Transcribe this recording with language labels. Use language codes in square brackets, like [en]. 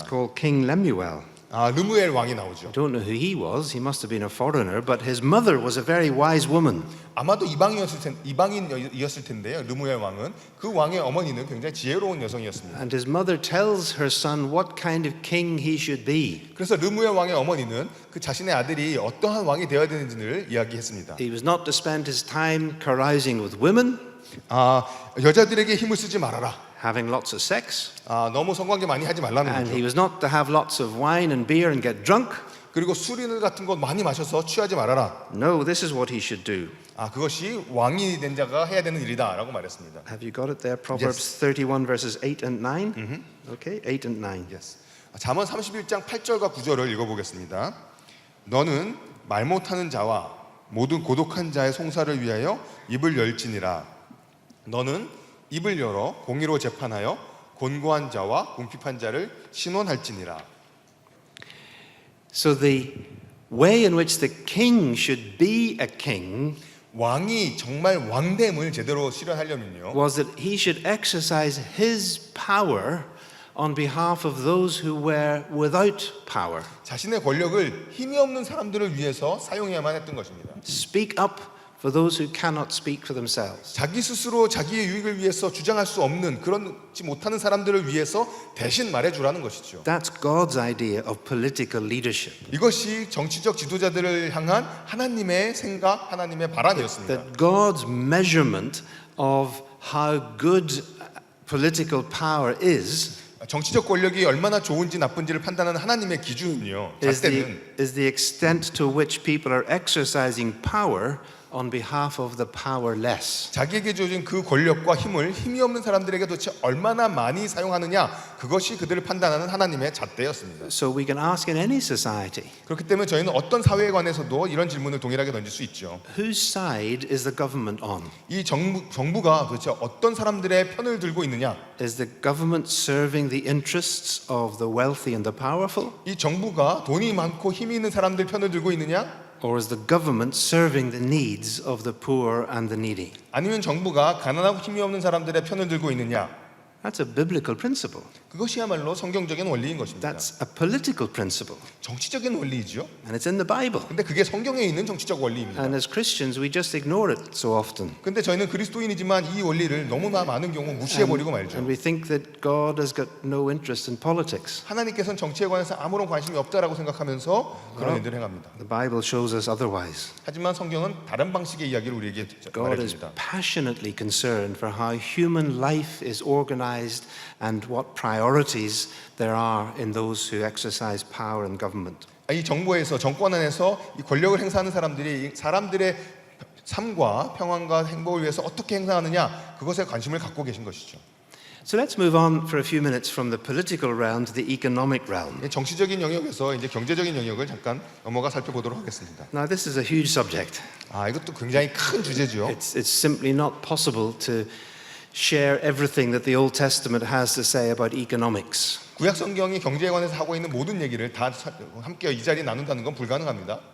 [en] It's called King Lemuel. [ko] 르무엘 왕이 나오죠. [en] I don't know who he was. He must have been a foreigner, but his mother was a very wise woman. [ko] 아마도 이방인이었을 텐데요. 르무엘 왕은 그 왕의 어머니는 굉장히 지혜로운 여성이었습니다. [en] And his mother tells her son what kind of king he should be. [ko] 그래서 르무엘 왕의 어머니는 그 자신의 아들이 어떠한 왕이 되어야 되는지를 이야기했습니다. [en] He was not to spend his time carousing with women, [ko] 여자들에게 힘을 쓰지 말아라. [en] having lots of sex, [ko] 너무 성관계 많이 하지 말라는 [en] and [ko] 거죠. [en] he was not to have lots of wine and beer and get drunk. [ko] 그리고 술이나 같은 것 많이 마셔서 취하지 말아라. [en] No, this is what he should do. [ko] 그것이 왕이 된 자가 해야 되는 일이다라고 말했습니다. [en] Have you got it there? Proverbs 31 verses 8 and 9. Okay, 8 and 9. Yes. [ko] 잠언 31장 8절과 9절을 읽어보겠습니다. 너는 말 못하는 자와 모든 고독한 자의 송사를 위하여 입을 열지니라. 너는 입을 열어 공의로 재판하여 곤고한 자와 궁핍한 자를 신원할지니라. [en] So the way in which the king should be a king [ko] 왕이 정말 왕됨을 제대로 실현하려면요, [en] was that he should exercise his power on behalf of those who were without power. [ko] 자신의 권력을 힘이 없는 사람들을 위해서 사용해야만 했던 것입니다. [en] Speak up for those who cannot speak for themselves. [ko] 자기 스스로 자기의 유익을 위해서 주장할 수 없는, 그렇지 못하는 사람들을 위해서 대신 말해주라는 것이죠. [en] That's God's idea of political leadership. [ko] 이것이 정치적 지도자들을 향한 하나님의 생각, 하나님의 바람이었습니다. [en] That God's measurement of how good political power is [ko] 정치적 권력이 얼마나 좋은지 나쁜지를 판단하는 하나님의 기준은요, [en] is [ko] 잣대는 [en] the extent to which people are exercising power on behalf of the powerless. [ko] 자기에게 주어진 그 권력과 힘을 힘이 없는 사람들에게 도대체 얼마나 많이 사용하느냐, 그것이 그들을 판단하는 하나님의 잣대였습니다. [en] So we can ask in any society, [ko] 그렇기 때문에 저희는 어떤 사회에 관해서도 이런 질문을 동일하게 던질 수 있죠. [en] whose side is the government on? [ko] 이 정부가 도대체 어떤 사람들의 편을 들고 있느냐? [en] Is the government serving the interests of the wealthy and the powerful? [ko] 이 정부가 돈이 많고 힘이 있는 사람들 편을 들고 있느냐? [en] Or is the government serving the needs of the poor and the needy? [ko] 아니면 정부가 가난하고 힘이 없는 사람들의 편을 들고 있느냐? [en] That's a biblical principle. [ko] 그것이야말로 성경적인 원리인 것입니다. [en] That's a political principle. [ko] 정치적인 원리이죠. [en] And it's in the Bible. [ko] 근데 그게 성경에 있는 정치적 원리입니다. [en] And as Christians, we just ignore it so often. [ko] 근데 저희는 그리스도인이지만 이 원리를 너무나 많은 경우 무시해버리고 말죠. [en] And we think that God has got no interest in politics. [ko] 하나님께서는 정치에 관해서 아무런 관심이 없다라고 생각하면서 그런 일들을 행합니다. [en] The Bible shows us otherwise. [ko] 하지만 성경은 다른 방식의 이야기를 우리에게 [en] God is [ko] 말해줍니다. [en] passionately concerned for how human life is organized and what priorities there are in those who exercise power in government. [ko] 이 정부에서, 정권 안에서 이 권력을 행사하는 사람들이 사람들의 삶과 평안과 행복을 위해서 어떻게 행사하느냐, 그것에 관심을 갖고 계신 것이죠. [en] So let's move on for a few minutes from the political realm to the economic realm. [ko] 정치적인 영역에서 이제 경제적인 영역을 잠깐 넘어가 살펴보도록 하겠습니다. [en] Now, this is a huge subject. [ko] 이것도 굉장히 큰 주제죠. [en] It's simply not possible to share everything that the Old Testament has to say about economics. [ko] 구약 성경이 경제에 관해서 하고 있는 모든 얘기를 다 함께 이 자리에 나눈다는 건 불가능합니다.